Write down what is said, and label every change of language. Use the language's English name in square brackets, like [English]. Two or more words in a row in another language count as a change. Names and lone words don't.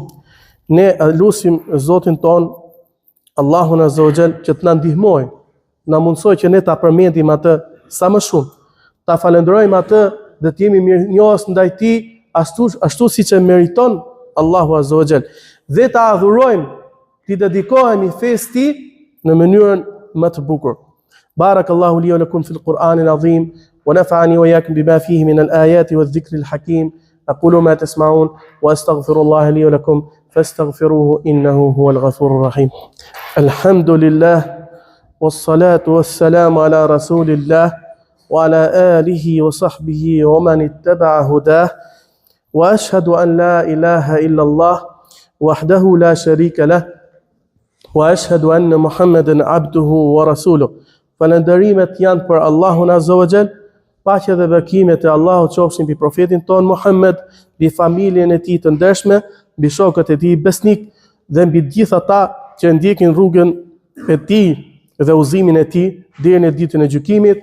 [Albanian] Ne lutim Zotin ton, Allahun [Arabic] عز وجل, [Albanian] që të na ndihmojë, na mundsoj që ne ta përmendim atë sa më shumë, ta falenderojmë atë dhe të jemi mirënjohës ndaj tij ashtu siç e meriton Allahu [Arabic] عز وجل, [Albanian] dhe ta adhurojmë, t'i dedikohemi fesë tij në mënyrën më të bukur. [Arabic] بارك الله لي ولكم في القرآن العظيم ونفعني وإياكم بما فيه من الآيات والذكر الحكيم. أقول ما تسمعون وأستغفر الله لي ولكم فاستغفروه إنه هو الغفور الرحيم. الحمد لله والصلاة والسلام على رسول الله وعلى آله وصحبه ومن اتبع هداه وأشهد أن لا إله إلا الله وحده لا شريك له وأشهد أن محمدا عبده ورسوله. [Albanian] Falënderimet janë për Allahun [Arabic] عز وجل. [Albanian] Paqja dhe bekimet e Allahut qofshin mbi profetin ton Muhammed, mbi familjen e tij të ndershme, mbi shokët e tij besnik dhe mbi të gjithë ata që ndjekin rrugën e tij dhe udhëzimin e tij deri në ditën e gjykimit.